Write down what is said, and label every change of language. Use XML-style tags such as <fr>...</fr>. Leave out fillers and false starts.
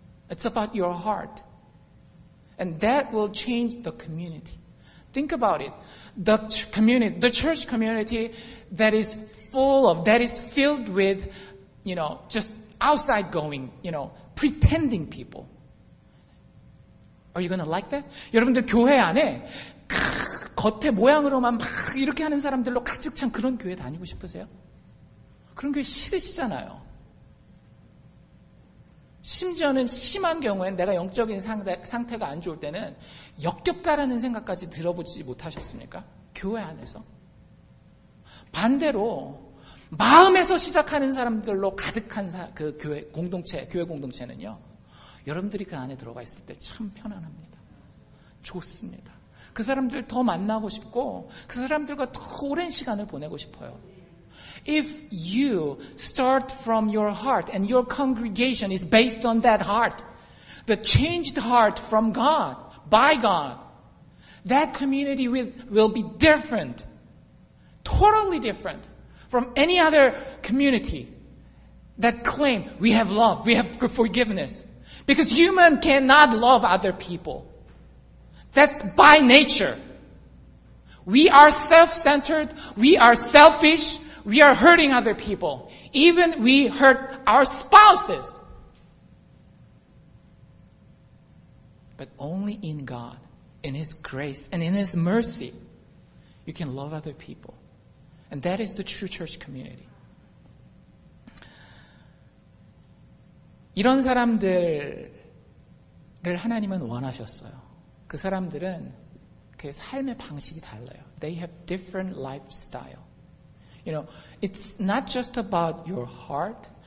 <en>It's about your heart. And that will change the community. Think about it. The community, the church community that is filled with, just outside going, pretending people. Are you going to like that?</en> <ko>여러분들 교회 안에 겉에 모양으로만 막 이렇게 하는 사람들로 가득 찬 그런 교회 다니고 싶으세요? 그런 교회 싫으시잖아요. 심지어는 심한 경우엔 내가 영적인 상태가 안 좋을 때는 역겹다라는 생각까지 들어보지 못하셨습니까? 교회 안에서. 반대로 마음에서 시작하는 사람들로 가득한 그 교회 공동체는요, 여러분들이 그 안에 들어가 있을 때 참 편안합니다. 좋습니다. 그 사람들 더 만나고 싶고 그 사람들과 더 오랜 시간을 보내고 싶어요.</ko> <en>If you start from your heart and your congregation is based on that heart, the changed heart from God, by God, that community will be different, totally different from any other community that claim we have love, we have forgiveness. Because human cannot love other people. That's by nature. We are self-centered, we are selfish, we are hurting other people. Even we hurt our spouses. But only in God, in His grace and in His mercy, you can love other people. And that is the true church community.</en> <ko>이런 사람들을 하나님은 원하셨어요. 그 사람들은 그 삶의 방식이 달라요.</ko> <en>They have different lifestyle. You know, it's not just about your heart.</en>